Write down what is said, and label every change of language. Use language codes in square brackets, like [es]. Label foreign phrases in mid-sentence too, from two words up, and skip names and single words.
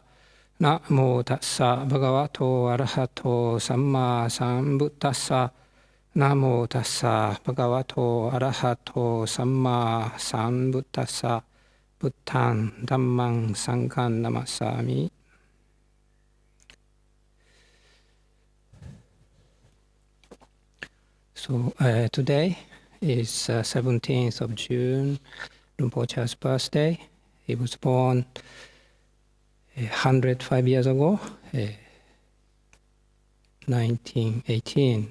[pi] Namo tassa bhagavato arahato samma sambuddhassa. Namo tassa bhagavato arahato samma sambuddhassa. Buddhan dhammang sanghang namassami. [en] So today is 17th of June, Rinpoche's birthday. He was born 105 years ago, 1918.